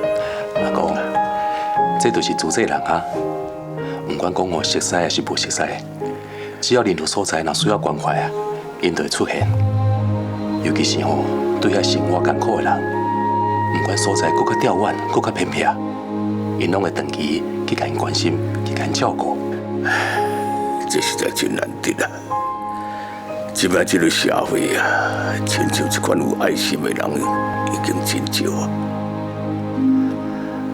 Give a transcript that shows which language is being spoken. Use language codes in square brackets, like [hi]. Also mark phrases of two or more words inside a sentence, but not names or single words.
[nan] 阿公，这就是自细人啊，不管讲我熟悉还是不熟悉，只要任何所在若需要关怀啊，因就会出现。尤其是吼对遐生活艰苦的人，不管所在搁较遥远，搁较偏僻，因拢会长期去甲因关心，去甲因照顾。这实在真难得啊！即摆这个社会啊，亲像这款有爱心的人已经真少啊。